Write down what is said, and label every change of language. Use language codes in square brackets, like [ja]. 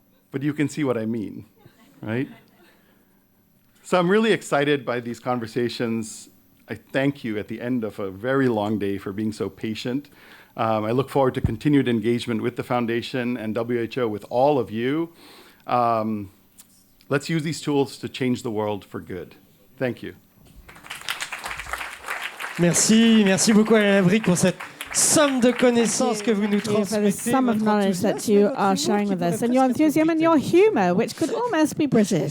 [en] But you can see what I mean, right? So I'm really excited by these conversations. I thank you at the end of a very long day for being so patient. I look forward to continued engagement with the Foundation and WHO, with all of you. Let's use these tools to change the world for good. Thank you. [fr] Merci beaucoup Alain Labrique pour cette somme de connaissances que vous nous transmettez. [en] For the sum of knowledge that you are sharing with us, and your enthusiasm and your humor, which could almost be British.